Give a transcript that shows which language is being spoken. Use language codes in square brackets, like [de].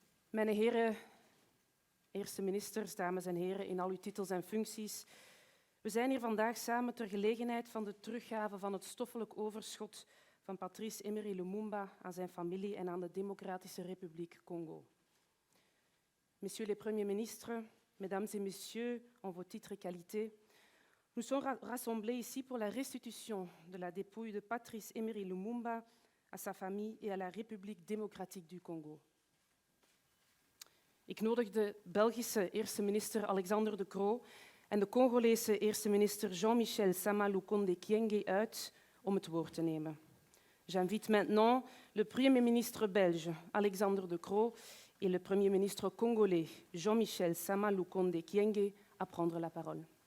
[nl] Mijn heren, eerste ministers, dames en heren, in al uw titels en functies, We zijn hier vandaag samen ter gelegenheid van de teruggave van het stoffelijk overschot van Patrice Emery Lumumba aan zijn familie en aan de Democratische Republiek Congo. [fr] Messieurs les premiers ministres, mesdames et messieurs, en vos titres et qualités, nous sommes rassemblés ici pour la restitution de la dépouille de Patrice Emery Lumumba à sa famille et à la République démocratique du Congo. [nl] Ik nodig de Belgische eerste minister Alexander De Croo en de Congolese eerste minister Jean-Michel Sama Lukonde Kyenge uit om het woord te nemen. [fr] J'invite maintenant le Premier ministre belge Alexander De Croo et le Premier ministre congolais Jean-Michel Sama Lukonde Kyenge à prendre la parole.